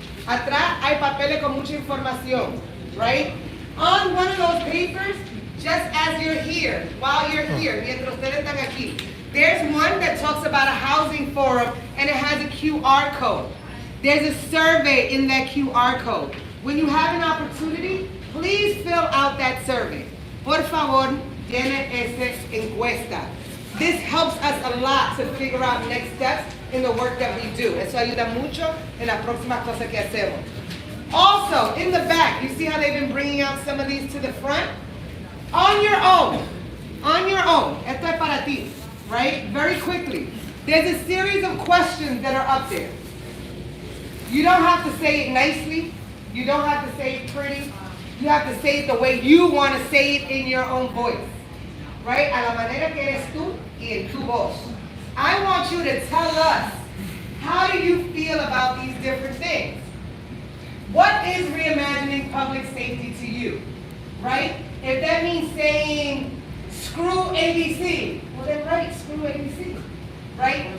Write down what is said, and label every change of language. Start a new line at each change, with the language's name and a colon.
Spanish: Atrás hay papeles con mucha información, right?
English: On one of those papers, just as you're here, while you're here,
Spanish: mientras ustedes están aquí,
English: there's one that talks about a housing forum and it has a QR code. There's a survey in that QR code. When you have an opportunity, please fill out that survey.
Spanish: Por favor, llene esa encuesta.
English: This helps us a lot to figure out next steps in the work that we do.
Spanish: Eso ayuda mucho en las próximas cosas que hacemos.
English: Also, in the back, you see how they've been bringing out some of these to the front? On your own,
Spanish: esto es para ti,
English: right? Very quickly. There's a series of questions that are up there. You don't have to say it nicely. You don't have to say it pretty. You have to say it the way you want to say it in your own voice. right?
Spanish: A la manera que eres tú y en tu voz.
English: I want you to tell us, how do you feel about these different things? What is reimagining public safety to you, right? If that means saying, screw ABC, well then write screw ABC, right?